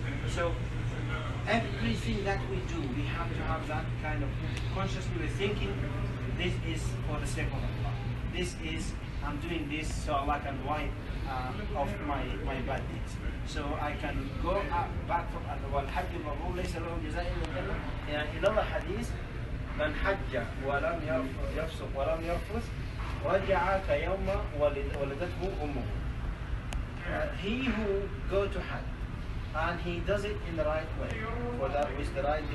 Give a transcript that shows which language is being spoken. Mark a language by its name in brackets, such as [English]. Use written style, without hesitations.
[English] So everything that we do, we have to have that kind of consciously. We're thinking this is for the sake of Allah. This is, I'm doing this so Allah can wipe off my bad deeds. So I can go back from [Arabic] والحج المبرور ليس له جزاء إلا الجنة. يعني إلى الحديث من حج ولم يفسق ولم يرفث رجع كيوم ولدته أمه. [English] He who go to Hajj and he does it in the right way, for that which the right